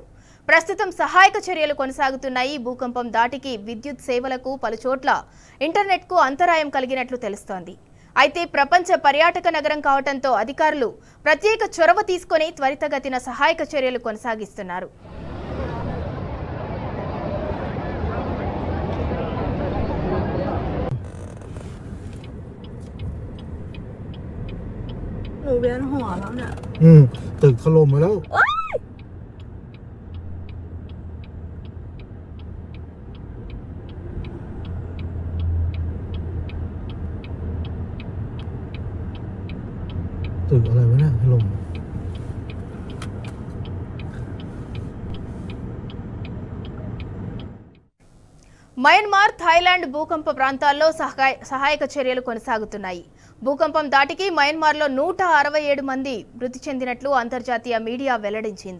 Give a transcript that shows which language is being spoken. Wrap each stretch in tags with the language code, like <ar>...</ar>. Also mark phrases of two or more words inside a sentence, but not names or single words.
<te>ప్రస్తుతం సహాయక చర్యలు కొనసాగుతున్నాయి. భూకంపం దాటికి విద్యుత్ సేవలకు, పలుచోట్ల ఇంటర్నెట్కు అంతరాయం కలిగినట్లు తెలుస్తోంది. అయితే ప్రపంచ పర్యాటక నగరం కావడంతో అధికారులు ప్రత్యేక చొరవ తీసుకొని త్వరితగతిన సహాయక చర్యలు కొనసాగిస్తున్నారు.</te> <th>ตึกถล่มมาแล้วตึกอะไรวะเนี่ยถล่ม</th> <te>మయన్మార్, థాయిలాండ్ భూకంప ప్రాంతాల్లో సహాయక చర్యలు కొనసాగుతున్నాయి. భూకంపం దాటికి మయన్మార్లో 167 మంది మృతి చెందినట్లు అంతర్జాతీయ మీడియా వెల్లడించింది.</te>